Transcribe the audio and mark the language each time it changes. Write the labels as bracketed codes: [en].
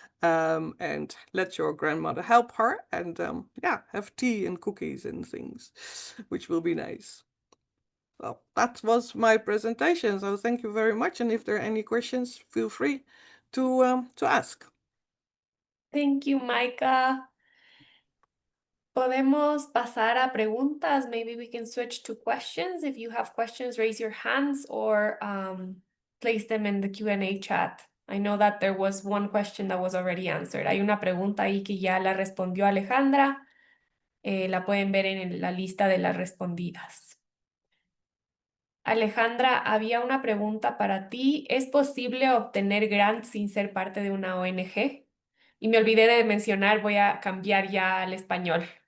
[en] And let your grandmother help her, and have tea and cookies and things, which will be nice. Well, that was my presentation. So thank you very much. And if there are any questions, feel free to ask. Thank you, Micah. [es] Podemos pasar a preguntas. [en] Maybe we can switch to questions. If you have questions, raise your hands or place them in the Q&A chat. I know that there was one question that was already answered. [es] Hay una pregunta ahí que ya la respondió Alejandra. La pueden ver en la lista de las respondidas. Alejandra, había una pregunta para ti. ¿Es posible obtener grants sin ser parte de una ONG? Y me olvidé de mencionar, voy a cambiar ya al español.